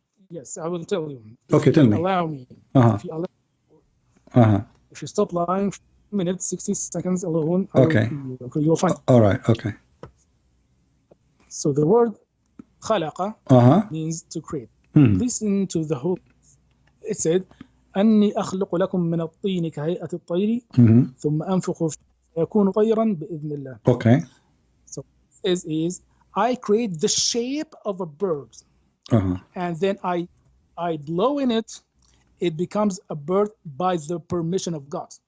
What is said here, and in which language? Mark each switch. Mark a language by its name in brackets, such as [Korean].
[English] Yes, I will tell you. Okay, tell me. Allow me. If you stop lying for a minute, 60 seconds alone, you'll find. All right. Okay. So the word khalaqa means to create. Listen to the whole. It said, [Arabic] أني أخلق لكم من الطين كهيئة الطير ثم أنفخ فيكون طيرا بإذن الله. [English] Okay. So is I create the shape of a bird, and then I blow in it. It becomes a bird by the permission of God.